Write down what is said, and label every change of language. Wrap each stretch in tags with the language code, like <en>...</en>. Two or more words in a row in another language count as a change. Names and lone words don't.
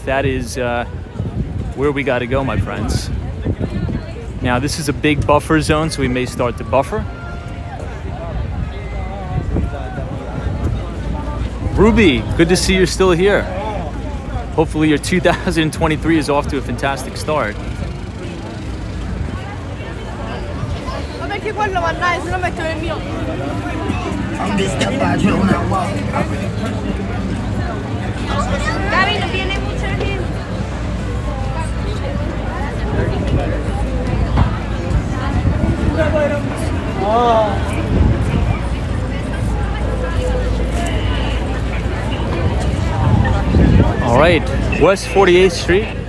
<en>That is where we got to go, my friends. Now, this is a big buffer zone, so we may start to buffer. Ruby, good to see you're still here. Hopefully your 2023 is off to a fantastic start.</en> <it>Vabbè che quello va andare, se no metto il mio.</it> <es>Gaby, no viene mucha gente.</es> <en>All right, West 48th Street.</en>